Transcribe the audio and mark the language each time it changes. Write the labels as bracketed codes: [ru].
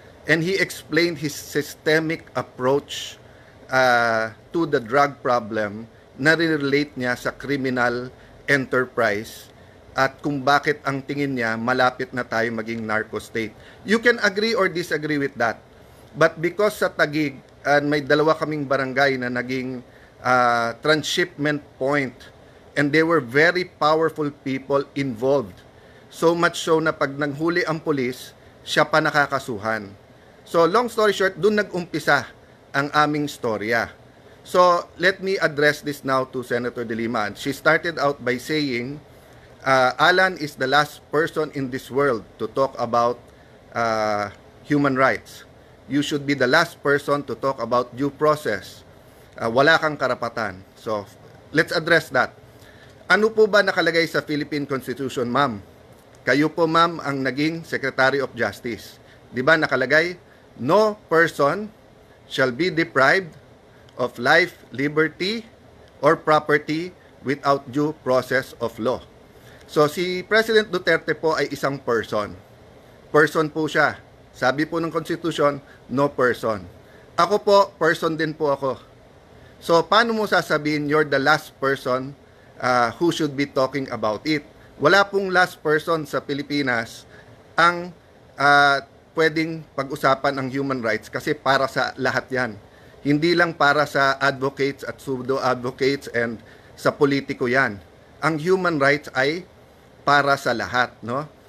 [en] And he explained his systemic approach to the drug problem [tl] na relate niya sa criminal enterprise at kung bakit ang tingin niya malapit na tayo maging narco state. [en] You can agree or disagree with that. But because [tl] sa Taguig, may dalawa kaming barangay na naging transshipment point [en] and they were very powerful people involved. So much so [tl] na pag nanghuli ang pulis, siya pa nakakasuhan. [en] So long story short, [tl] dun nag-umpisa ang aming storya. [en] So let me address this now to Senator De Lima. She started out by saying, Alan is the last person in this world to talk about human rights. You should be the last person to talk about due process. [tl] Wala kang karapatan. [en] So let's address that. [tl] Ano po ba nakalagay sa Philippine Constitution, ma'am? Kayo po, ma'am, ang naging Secretary of Justice. Di ba nakalagay, [en] no person shall be deprived of life, liberty, or property without due process of law. [tl] So si President Duterte po ay isang person. Person po siya. Sabi po ng Constitution, [en] no person. [tl] Ako po, person din po ako. So paano mo sasabihin [en] you're the last person who should be talking about it? [tl] Wala pong last person sa Pilipinas ang pwedeng pag-usapan ang human rights kasi para sa lahat yan. Hindi lang para sa advocates at pseudo-advocates and sa politiko yan. Ang human rights ay para sa lahat, no?